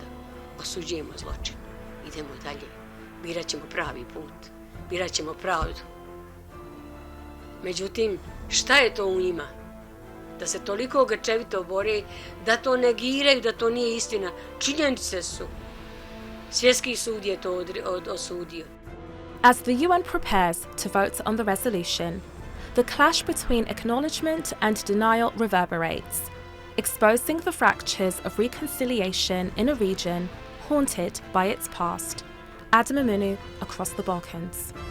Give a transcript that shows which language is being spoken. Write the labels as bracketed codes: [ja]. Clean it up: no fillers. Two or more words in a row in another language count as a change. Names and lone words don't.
[bs] Osuđujemo zločin. Idemo dalje. Birat ćemo pravi put. Birat ćemo pravdu. Međutim, šta je to u njima? Da se toliko grčevito bore, da to negiraju, da to nije istina. Činjenice su. Svjetski sud je to osudio. [en] As the UN prepares to vote on the resolution, the clash between acknowledgement and denial reverberates, exposing the fractures of reconciliation in a region haunted by its past. Adam Amunu, Across the Balkans.